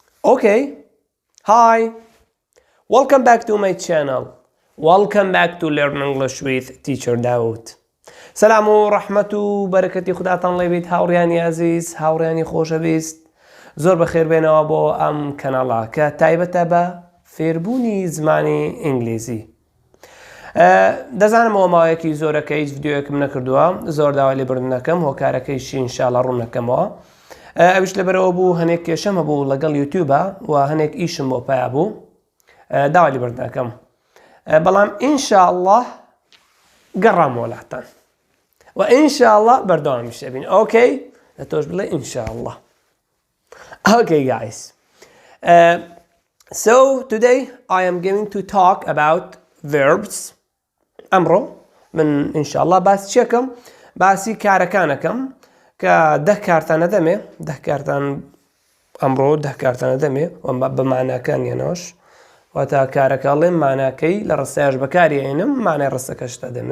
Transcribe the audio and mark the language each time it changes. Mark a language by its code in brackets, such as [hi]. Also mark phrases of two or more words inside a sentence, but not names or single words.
[en] Okay. Hi. Welcome back to my channel. Welcome back to Learn English with Teacher Daoud. [ckb] سلام و ڕەحمەت و بەرەکەتی خوداتان لێ بیت هاوڕیانی عەزیز، هاوڕیانی خۆشەویست. زۆر بەخێر بێنەوە بۆ ئەم کەناڵە کە تایبەتە بە فێربوونی زمانی ئینگلیزی. دەزانم ئەوە ماوەیەکی زۆرەکە هیچ ڤیدیۆیەکم نەکردووە، زۆر داوای لێبوردنەکەم هۆکارەکەیشی ئینشاڵڵا ڕوون نەکەمەوە. ئەویش لەبەرەوە بوو هەنێک کێشەمە بوو لەگەڵ یوتیوبە و هەنێک ئیشم بۆ پیا بوو، داوای لێبوردنەکەم. بەڵام ئینشاءڵڵا گەڕام وڵاتان و ئینشاءڵڵا بەردەوامیش دەبین. ئۆکەی؟ لە تۆش بڵێ ئینشاءڵڵا. [en] Okay guys, so today I am going to talk about verbs. [ckb] ئەمڕۆ من ئینشاءڵڵا باسی چێکەم؟ باسی کارەکانەکەم کە 10 کارتانە دەمێ، 10 کارتان ئەمڕۆ 10 کارتانە دەمێ بە ماناکانیانەوەش، واتە کارەکەڵێم ماناکەی لە ڕستەیەش بەکارهێنم، مانای ڕستەکەشتا دەمێ.